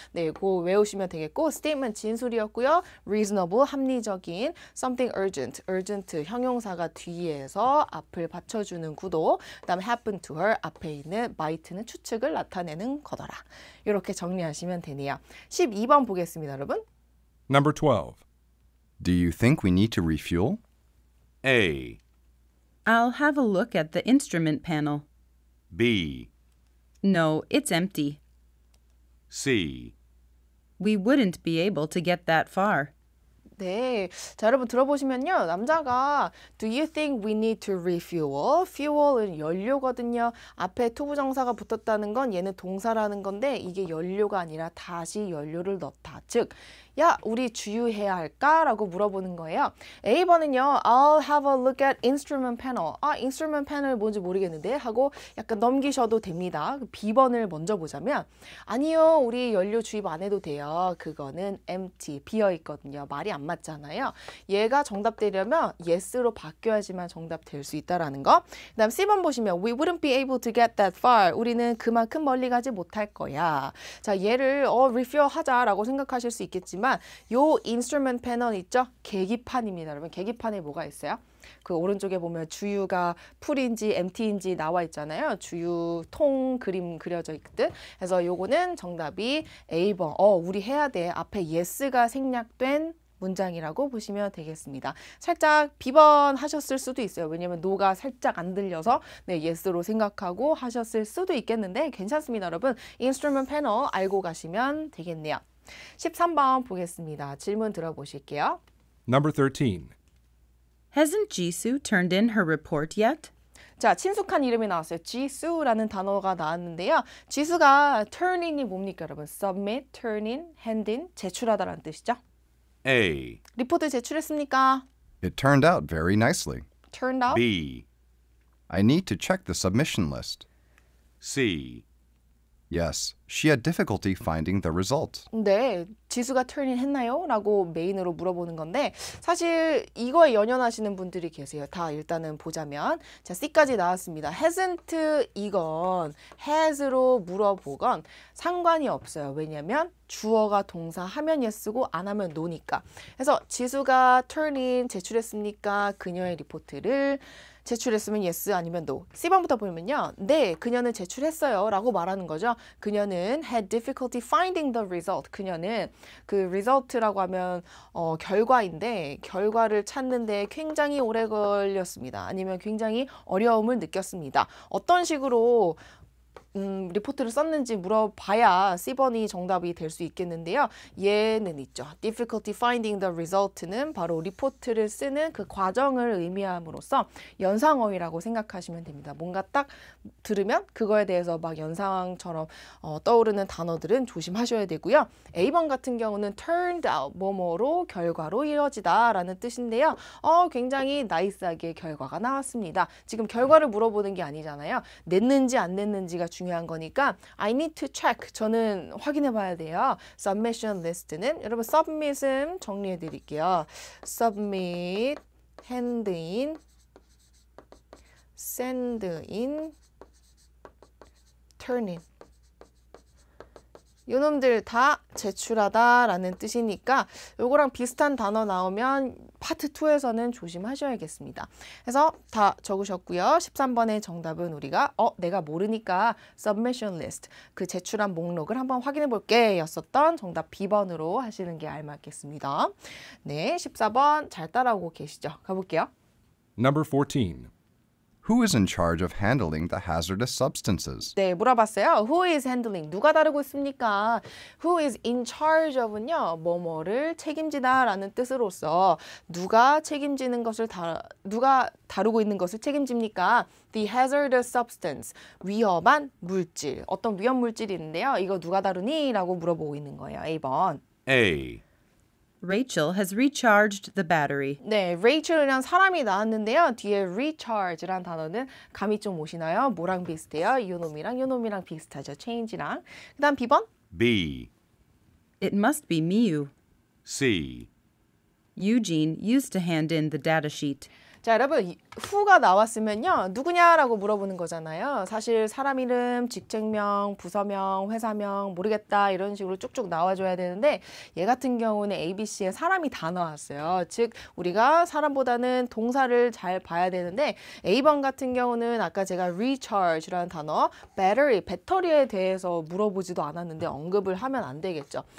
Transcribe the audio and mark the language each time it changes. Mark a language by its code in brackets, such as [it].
[ko] 네, 그거 외우시면 되겠고 statement 진술이었고요. reasonable 합리적인, something urgent, urgent 형용사가 뒤에서 앞을 받쳐주는 구도. 그다음에 happen to her 앞에 있는 might는 추측을 나타내는 거더라. 이렇게 정리하시면 되네요. 12번 보겠습니다, 여러분. [en] Number 12. Do you think we need to refuel? A. I'll have a look at the instrument panel. B. No, it's empty. C. We wouldn't be able to get that far. [ko] 네, 자 여러분 들어보시면요. 남자가 [en] Do you think we need to refuel? [ko] Fuel은 연료거든요. 앞에 투부정사가 붙었다는 건 얘는 동사라는 건데 이게 연료가 아니라 다시 연료를 넣다. 즉, 야, 우리 주유해야 할까? 라고 물어보는 거예요. A번은요. [en] I'll have a look at instrument panel. [ko] instrument panel 뭔지 모르겠는데 하고 약간 넘기셔도 됩니다. B번을 먼저 보자면 아니요. 우리 연료 주입 안 해도 돼요. 그거는 empty, 비어있거든요. 말이 안 맞잖아요. 얘가 정답 되려면 yes로 바뀌어야지만 정답 될 수 있다라는 거. 그 다음 C번 보시면 [en] We wouldn't be able to get that far. [ko] 우리는 그만큼 멀리 가지 못할 거야. 자, 얘를 refuel 하자라고 생각하실 수 있겠지만 요 인스트루먼트 패널 있죠? 계기판입니다. 여러분 계기판에 뭐가 있어요? 그 오른쪽에 보면 주유가 풀인지 empty인지 나와 있잖아요. 주유통 그림 그려져 있거든. 그래서 요거는 정답이 A번. 우리 해야 돼. 앞에 yes가 생략된 문장이라고 보시면 되겠습니다. 살짝 B번 하셨을 수도 있어요. 왜냐면 노가 살짝 안 들려서 네, yes로 생각하고 하셨을 수도 있겠는데 괜찮습니다, 여러분. 인스트루먼트 패널 알고 가시면 되겠네요. 13번 보겠습니다. 질문 들어보실게요. [en] Number 13. Hasn't Jisoo turned in her report yet? [ko] 자, 친숙한 이름이 나왔어요. 지수라는 단어가 나왔는데요. 지수가 turn in이 뭡니까, 여러분? submit, turn in, hand in, 제출하다라는 뜻이죠. [en] A. [ko] 리포트 제출했습니까? [en] It turned out very nicely. turned out. B. I need to check the submission list. C. Yes, she had difficulty finding the result. [ko] 네, 지수가 turn in 했나요? 라고 메인으로 물어보는 건데 사실 이거에 연연하시는 분들이 계세요. 다 일단은 보자면 자, C까지 나왔습니다. hasn't 이건 has로 물어보건 상관이 없어요. 왜냐면 주어가 동사 하면 yes고 안 하면 no니까. 그래서 지수가 turn in 제출했습니까? 그녀의 리포트를 제출했으면 yes 아니면 no. C번부터 보면요. 네, 그녀는 제출했어요 라고 말하는 거죠. 그녀는 [en] had difficulty finding the result. [ko] 그녀는 그 result라고 하면 결과인데 결과를 찾는데 굉장히 오래 걸렸습니다. 아니면 굉장히 어려움을 느꼈습니다. 어떤 식으로 리포트를 썼는지 물어봐야 C번이 정답이 될 수 있겠는데요. 얘는 있죠. difficulty finding the result는 바로 리포트를 쓰는 그 과정을 의미함으로써 연상어휘라고 생각하시면 됩니다. 뭔가 딱 들으면 그거에 대해서 막 연상처럼 떠오르는 단어들은 조심하셔야 되고요. A번 같은 경우는 turned out, 뭐뭐로 결과로 이뤄지다 라는 뜻인데요. 굉장히 나이스하게 결과가 나왔습니다. 지금 결과를 물어보는 게 아니잖아요. 냈는지 안 냈는지가 중요한 거니까 [en] I need to check. [ko] 저는 확인해 봐야 돼요. submission list는 여러분 submit은 정리해 드릴게요. [en] submit, hand in, send in, turn in. [ko] 요놈들 다 제출하다라는 뜻이니까 요거랑 비슷한 단어 나오면 파트 2에서는 조심하셔야겠습니다. 그래서 다 적으셨고요. 13번의 정답은 우리가 내가 모르니까 submission list, 그 제출한 목록을 한번 확인해 볼게 였었던 정답 B번으로 하시는 게 알맞겠습니다. 네, 14번 잘 따라오고 계시죠? 가볼게요. [en] Number 14. Who is in charge of handling the hazardous substances? [ko] 네, 물어봤어요. [en] Who is handling? [ko] 누가 다루고 있습니까? Who is in charge of은요, 뭐뭐를 책임지다라는 뜻으로서 누가 책임지는 것을 누가 다루고 있는 것을 책임집니까? [en] The hazardous substance, [ko] 위험한 물질. 어떤 위험 물질이 있는데요. 이거 누가 다루니? 라고 물어보고 있는 거예요. A번. [en] A. Rachel has recharged the battery. [ko] 네, Rachel이란 사람이 나왔는데요. 뒤에 recharge란 단어는 감이 좀 오시나요? 뭐랑 비슷해요? 요놈이랑 비슷하죠. change랑. 그 다음 B번. [en] B. It must be Miu. C. Eugene used to hand in the data sheet. [ko] 자, 여러분, who가 나왔으면요. 누구냐라고 물어보는 거잖아요. 사실 사람 이름, 직책명, 부서명, 회사명, 모르겠다 이런 식으로 쭉쭉 나와줘야 되는데 얘 같은 경우는 ABC에 사람이 다 나왔어요. 즉, 우리가 사람보다는 동사를 잘 봐야 되는데 A번 같은 경우는 아까 제가 recharge라는 단어, battery, 배터리에 대해서 물어보지도 않았는데 언급을 하면 안 되겠죠.